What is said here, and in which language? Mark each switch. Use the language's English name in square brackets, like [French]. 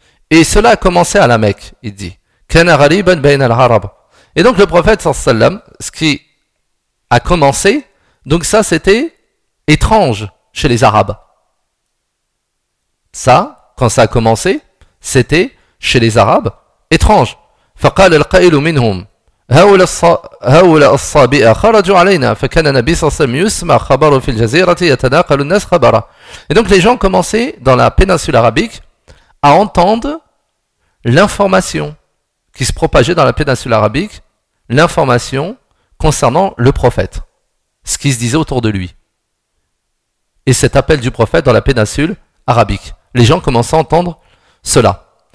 [French] Et cela a commencé à la Mecque, il dit. [Arabic] Kana ghariban bayna al-arab. [French] Et donc le prophète, [Arabic] sallallahu alayhi wa sallam, [French] ce qui a commencé, donc ça c'était étrange chez les Arabes. Ça, quand ça a commencé, c'était chez les Arabes étrange. [Arabic] فقال القائل منهم هؤلاء الصابئة خرجوا علينا فكان النبي صلى الله عليه وسلم يسمع خبره في الجزيرة يتناقل الناس خبره. [French] Et donc les gens commençaient dans la péninsule arabique à entendre l'information qui se propageait dans la péninsule arabique, l'information concernant le prophète, ce qui se disait autour de lui. Et cet appel du prophète dans la péninsule arabique. Les gens commençaient à entendre cela.